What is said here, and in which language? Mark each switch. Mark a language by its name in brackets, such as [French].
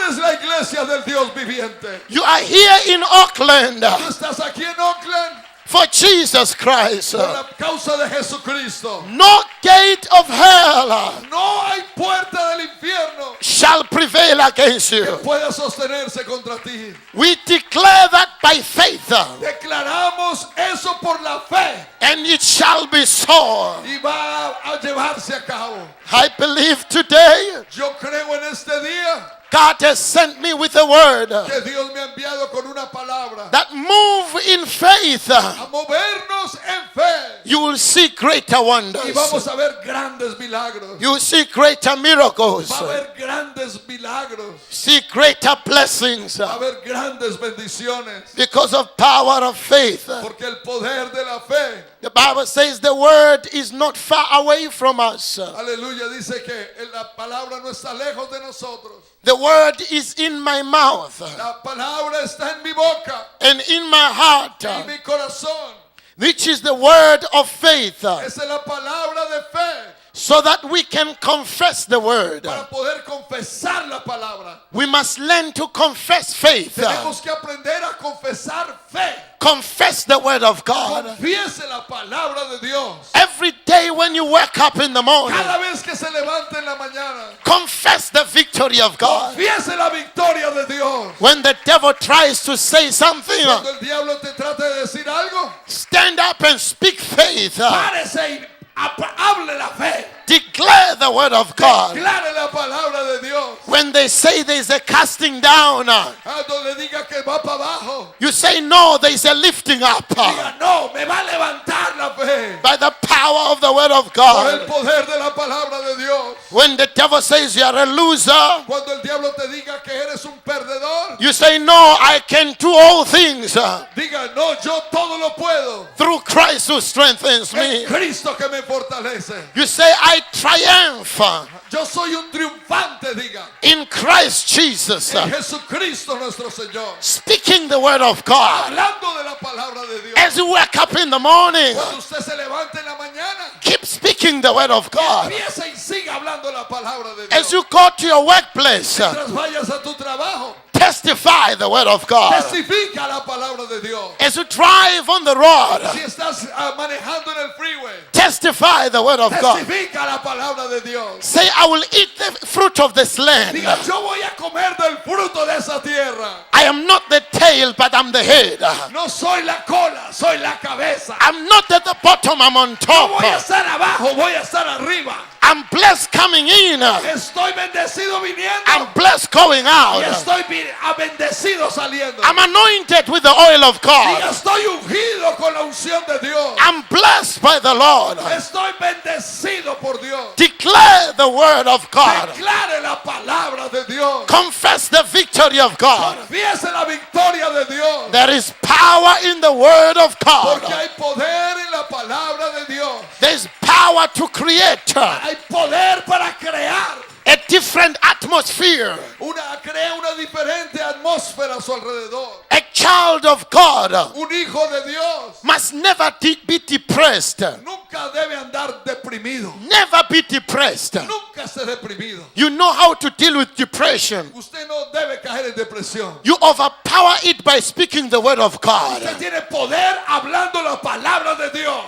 [Spanish] eres la iglesia del Dios viviente. [English] You are here in Oakland [Spanish] Tú estás aquí en Oakland [English] for Jesus Christ. [Spanish] por la causa de Jesucristo. [English] No gate of hell [Spanish] No hay puerta del infierno [English] shall prevail against [Spanish] que [English] you. [Spanish] pueda sostenerse contra ti. [English] We declare that by faith, [Spanish] Declaramos eso por la fe [English] and it shall be so. [Spanish] y va a llevarse a cabo. [English] I believe today [Spanish] Yo creo en este día [English] God has sent me with a word [Spanish] que Dios me ha enviado con una palabra [English] that move in faith. [Spanish] a movernos en fe [English] You will see greater [Spanish] y [English] wonders. [Spanish] vamos a ver grandes milagros. [English] You will see greater miracles. [Spanish] Va a haber grandes milagros. [English] See greater blessings [Spanish] Va a haber grandes bendiciones. [English] because of power of faith. [Spanish] Porque el poder de la fe, [English] The Bible says the word is not far away from us. [Spanish] aleluya, dice que la palabra no está lejos de nosotros. [English] The word is in my mouth [Spanish] La palabra está en mi boca, [English] and in my heart, [Spanish] en mi corazón. [English] which is the word of faith, [Spanish] Esa es la palabra de fe [English] so that we can confess the word. [Spanish] para poder confesar la palabra. [English] We must learn to confess faith. [Spanish] Tenemos que aprender a confesar fe. [English] Confess the word of God. [Spanish] Confiese la palabra de Dios. [English] Every day when you wake up in the morning, [Spanish] Cada vez que se levante en la mañana, [English] confess the victory of God. [Spanish] confiese la victoria de Dios. [English] When the devil tries to say something, [Spanish] Cuando el diablo te trate de decir algo, [English] stand up and speak faith. [Spanish] párese y hable la fe. [English] Declare the word of God. [Spanish] Declare la palabra de Dios. [English] When they say there is a casting down, [Spanish] Cuando le diga que va para abajo, [English] you say no, there is a lifting up. [Spanish] diga no, me va a levantar la fe. [English] By the power of the word of [Spanish] Por el [English] poder de la palabra de Dios. [Spanish] When the devil says you are a loser, [English] Cuando el diablo te diga que eres un perdedor, [Spanish] you say no, I can do all things [English] diga no, yo todo lo puedo. [Spanish] through Christ who strengthens me. [English] Es Cristo que me fortalece. [Spanish] You say I triumph [English] Yo soy un triunfante, diga. [Spanish] in Christ Jesus. [English] En Jesucristo nuestro Señor. [Spanish] Speaking the word of God. [English] Hablando de la palabra de Dios. [Spanish] As you wake up in the morning, [English] Cuando usted se levante en la mañana, [Spanish] keep speaking the word of God. [English] empieza y siga hablando la palabra de As [Spanish] Dios. [English] you go to your workplace, [Spanish] Mientras vayas a tu trabajo, [English] testify the word of God. [Spanish] testifica la palabra de Dios. [English] As you drive on the road, [Spanish] Si estás manejando en el freeway, [English] testify the word of God. [Spanish] testifica la palabra de Dios. [English] Say, I will eat the fruit of this land. [Spanish] Diga, yo voy a comer del fruto de esa tierra. [English] I am not the tail, but I'm the head. [Spanish] No soy la cola, soy la cabeza. [English] I'm not at the bottom, I'm on [Spanish] No voy a [English] top. [Spanish] estar abajo, voy a estar arriba. [English] I'm blessed coming in. [Spanish] Estoy bendecido viniendo. [English] I'm blessed going [Spanish] Y [English] out. [Spanish] estoy bendecido saliendo. [English] I'm anointed with the oil of [Spanish] Y [English] God. [Spanish] estoy ungido con la unción de Dios. [English] I'm blessed by the Lord. [Spanish] Estoy bendecido por Dios. [English] Declare the word of God. [Spanish] Declare la palabra de Dios. [English] Confess the victory of God. [Spanish] Confiese la victoria de Dios. [English] There is power in the word of [Spanish] Porque [English] God. [Spanish] hay poder en la palabra de Dios. [English] There's power to create [Spanish] Hay poder para crear. [English] a different atmosphere. [Spanish] Crea una diferente atmósfera a su alrededor. [English] A child of God [Spanish] Un hijo de Dios [English] must never be depressed. [Spanish] nunca debe andar deprimido. [English] Never be depressed. [Spanish] Nunca esté deprimido. [English] You know how to deal with depression. [Spanish] Usted no debe caer en depresión. [English] You overpower it by speaking the word of God. [Spanish] Usted tiene poder hablando la palabra de Dios.